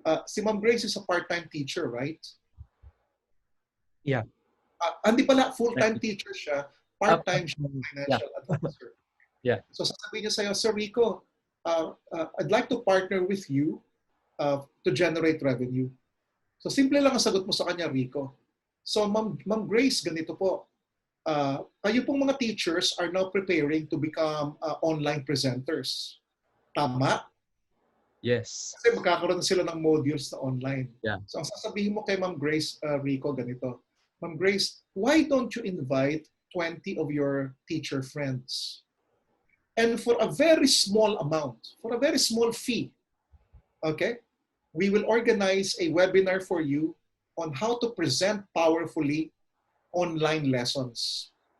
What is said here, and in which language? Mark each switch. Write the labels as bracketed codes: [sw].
[en] Si Ma'am Grace is a part-time teacher, right? Yeah. [tl] Hindi pala, full-time teacher siya. Part-time siya, financial advisor. [en] Yeah. So, [tl] sasabihin niya sa'yo, [en] Sir Rico, I'd like to partner with you to generate revenue. [tl] So, simple lang ang sagot mo sa kanya, Rico. So, Ma'am Grace, ganito po. Kayo pong mga [en] teachers are now preparing to become online presenters. [tl] Tama? [en] Yes. [tl] Kasi magkakaroon sila ng modules na online. [en] Yeah. [tl] So, ang sasabihin mo kay Ma'am Grace, Rico, ganito. [en] Ma'am Grace, why don't you invite 20 of your teacher friends? And for a very small amount, for a very small fee, okay, we will organize a webinar for you on how to present powerfully online lessons.